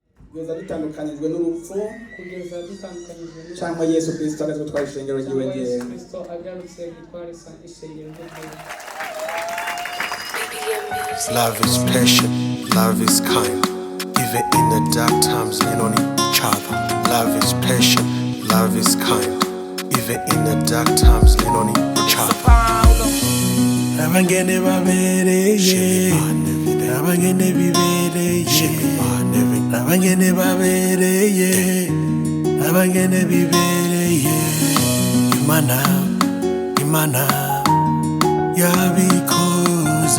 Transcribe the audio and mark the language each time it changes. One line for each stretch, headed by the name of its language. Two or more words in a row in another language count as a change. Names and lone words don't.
Rundi: kugeza dutandukanijwe n'urupfu cyangwa Yesu Kristo agarutse gutwara ishengero ryiwe ryera.
English: Love is patient, love is kind. Even in the dark times, lean on each other. Love is patient, love is kind. Even in the dark times, lean on each other.
Rundi: Abangene babereye, abangene bibereye, abangene babereye, abangene bibereye. Imana, Imana, yabikoze.